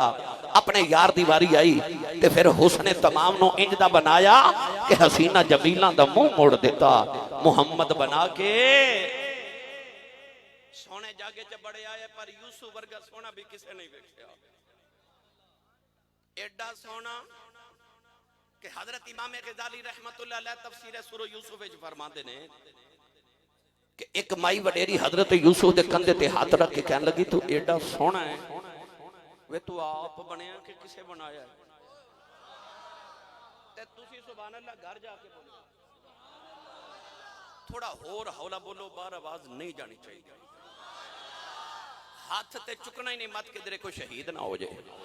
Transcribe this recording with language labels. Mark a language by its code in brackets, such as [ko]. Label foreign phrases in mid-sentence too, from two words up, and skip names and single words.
[pa] اپنے یار دی واری آئی تے پھر حسنِ تمام نوں انج دا بنایا کہ حسینہ جمیلہ دا منہ موڑ دیتا. محمد بنا کے سونے جاگے چ بڑے آئے پر یوسف ورگا سونا بھی کسے نہیں ویکھیا. ایڈا سونا کہ حضرت امام غزالی [ar] رحمۃ اللہ علیہ [pa] تفسیر سورہ یوسف وچ فرماتے نے کہ ایک مائی وڈیری حضرت یوسف دے کندھے تے ہاتھ رکھ کے کہن لگی تو ایڈا سوہنا ہے وے تو آپ بنیا کہ کسے بنایا ہے تے تسی [ar] سبحان اللہ [pa] گھر جا کے بولو تھوڑا ہور ہولا بولو باہر آواز نہیں جانی چاہیے ہاتھ تے چکنا ہی نہیں مت کدھرے کوئی شہید نہ ہو جائے